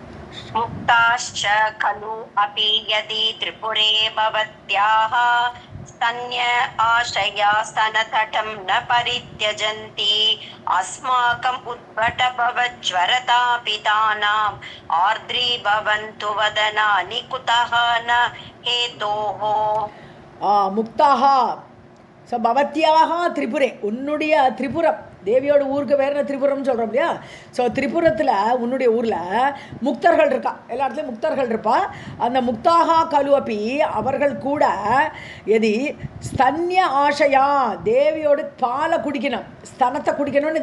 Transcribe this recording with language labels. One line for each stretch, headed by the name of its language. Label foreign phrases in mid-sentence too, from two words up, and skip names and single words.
Sanskrit: मुक्ताश्च खलु अपि यदि त्रिपुरे भवत्याः स्तन्य आशया स्तनतटं न परित्यजन्ति अस्माकम् उद्भटभवज्वरतापितानाम् आर्द्री भवन्तु वदनानि कुतः न हेतोः முக்தாகா.
Tamil: ஸோ
Sanskrit: भवत्याः त्रिपुरे,
Tamil: உன்னுடைய திரிபுரம், தேவியோட ஊருக்கு வேறு திரிபுரம்னு சொல்கிறோம் இல்லையா. ஸோ திரிபுரத்தில் உன்னுடைய ஊரில் முக்தர்கள் இருக்கா, எல்லா இடத்துலையும் முக்தர்கள் இருப்பா. அந்த
Sanskrit: मुक्ताः खलु अपि,
Tamil: அவர்கள் கூட
Sanskrit: यदि स्तन्य आशया,
Tamil: தேவியோட பாலை குடிக்கணும், ஸ்தனத்தை குடிக்கணும்னு.